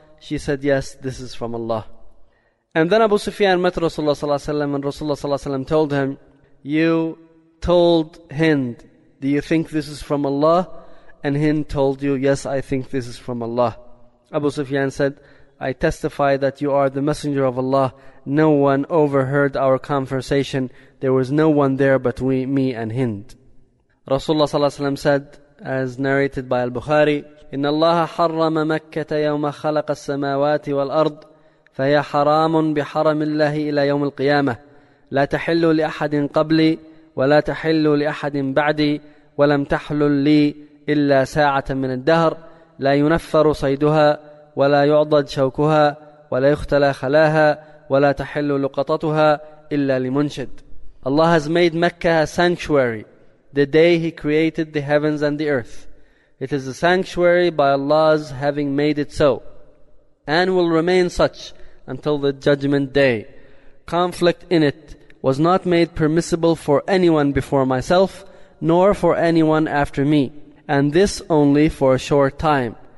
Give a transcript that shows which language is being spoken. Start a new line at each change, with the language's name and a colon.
English: She said, yes, this is from Allah. And then Abu Sufyan met Rasulullah
Arabic: صلى الله عليه وسلم,
English: and Rasulullah صلى الله عليه وسلم told him, you told Hind, do you think this is from Allah? And Hind told you, yes, I think this is from Allah. Abu Sufyan said, I testify that you are the messenger of Allah. No one overheard our conversation. There was no one there but we, me and Hind. Rasulullah
Arabic: صلى الله عليه وسلم
English: said, as narrated by Al-Bukhari,
Arabic: إِنَّ اللَّهَ حَرَّمَ مَكَّةَ يَوْمَ خَلَقَ السَّمَاوَاتِ وَالْأَرْضِ فَهِيَ حَرَامٌ بِحَرَمِ اللَّهِ إِلَى يَوْمِ الْقِيَامَةِ لَا تَحِلُّ لِأَحَدٍ قَبْلِي وَلَا تَحِلُّ لِأَحَدٍ بَعْدِي وَلَمْ تَحْلُلْ لِي إِلَّا سَاعَةً مِنَ الدَّهْرِ لَا يُنَفَّرُ صَيْدُهَا وَلَا يُعْضَدْ شَوْكُهَا وَلَا يُخْتَلَى خَلَاهَا وَلَا تَحِلُّ لُقَطَتُهَا إِلَّا لِمُنْشِدٍ.
English: Allah has made Mecca a sanctuary the day He created the heavens and the earth. It is a sanctuary by Allah's having made it so, and will remain such until the judgment day. Conflict in it was not made permissible for anyone before myself, nor for anyone after me, and this only for a short time.